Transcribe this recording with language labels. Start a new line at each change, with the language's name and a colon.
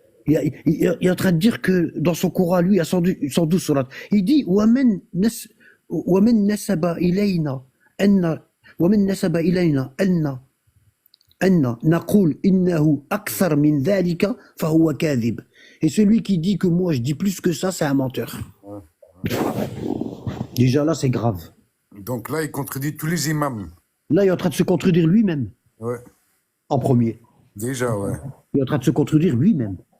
French: Il est en train de dire que dans son Coran, lui, il y a 112 sourates.
Arabic: Il dit, وَمَنْ نَسَبَ إِلَيْنَا أَنَّ أن نقول إنه أكثر من ذلك فهو كاذب.
French: Et celui qui dit que moi je dis plus que ça, c'est un menteur. Déjà là, c'est grave. Donc là, il contredit tous les imams. Là, il est en train de se contredire lui-même, Ouais. en premier. Déjà, ouais. Il est en train de se contredire lui-même.